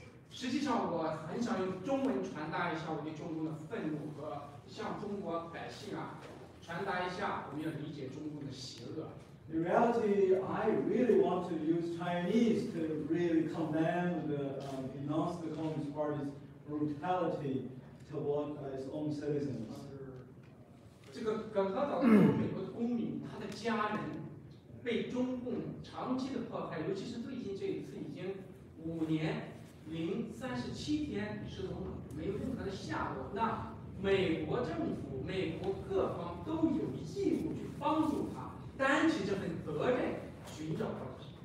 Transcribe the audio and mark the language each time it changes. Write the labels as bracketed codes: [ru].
[zh] 实际上，我很想用中文传达一下我对中共的愤怒和向中国百姓传达一下我们要理解中共的邪恶。 [en] In reality, I really want to use Chinese to really condemn denounce the Communist Party's brutality toward its own citizens. [zh] 这个耿和岛的美国的公民，他的家人被中共长期的迫害，尤其是最近这一次，已经5年零37天失踪了，没有任何的下落。那美国政府、美国各方都有义务去帮助他，担起这份责任，寻找到他。